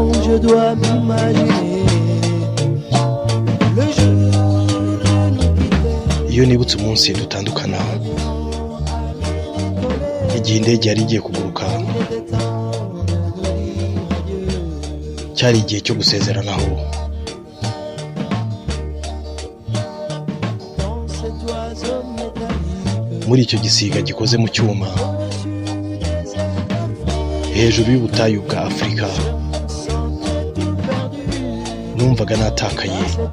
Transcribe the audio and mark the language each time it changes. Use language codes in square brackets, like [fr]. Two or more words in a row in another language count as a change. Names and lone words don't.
[fr] je dois m'imaginer le jour de nous quitter. [rw] Iyo nibutse umunsi dutandukana, igihe indege yari igiye kuguruka, cyari igihe cyo gusezeranaho. Muri icyo gisiga gikoze mu cyuma, hejuru y'ubutayu bwa Afurika, numvaga natakaye.